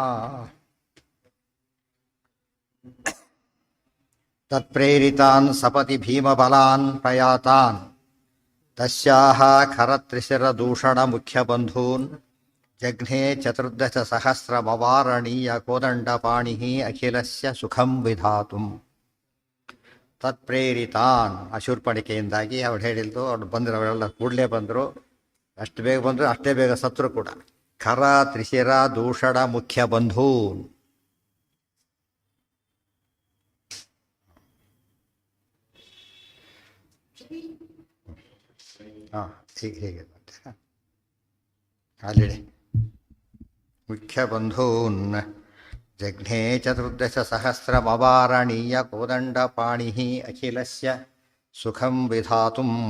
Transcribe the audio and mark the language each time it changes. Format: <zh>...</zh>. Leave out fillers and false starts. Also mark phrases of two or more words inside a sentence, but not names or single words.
<sa>ತತ್ಪ್ರೇರಿತಾನ್ ಸಪತಿ ಭೀಮಬಲಾನ್ ಪ್ರಯಾತಾನ್ ತಸ್ಯಾಃ ಖರತ್ರಿಶಿರದೂಷಣಮುಖ್ಯಬಂಧೂನ್ ಜಘ್ನೇ ಚತುರ್ದಶ ಸಹಸ್ರಮವಾರಣೀಯ ಕೋದಂಡಪಾಣಿಃ ಅಖಿಲಸ್ಯ ಸುಖಂ ವಿಧಾತುಂ.</sa> <kn>ತತ್ಪ್ರೇರಿತಾನ್ ಅಶೂರ್ಪಣಿಕೆಯಿಂದಾಗಿ ಅವಳು ಹೇಳಿದ್ದು, ಅವ್ರು ಬಂದರು, ಅವರೆಲ್ಲ ಕೂಡಲೇ ಬಂದರು. ಅಷ್ಟು ಬೇಗ ಬಂದರು, ಅಷ್ಟೇ ಬೇಗ ಸತ್ರು ಕೂಡ.</kn> <sa>ಖರ ತ್ರಿಶಿರ ದೂಷಣ ಮುಖ್ಯ ಬಂಧೂನ್.</sa> <kn>ಹಾಂ, ಹೀಗೆ ಅಲ್ಲಿ</kn> <sa>ಮುಖ್ಯ ಬಂಧೂನ್ ಜಘ್ನೇ ಚತುರ್ದಶ ಸಹಸ್ರಮವಾರಣೀಯ ಕೋದಂಡಪಾಣಿಃ ಅಖಿಲಸ್ಯ ಸುಖಂ ವಿಧಾತುಂ.</sa>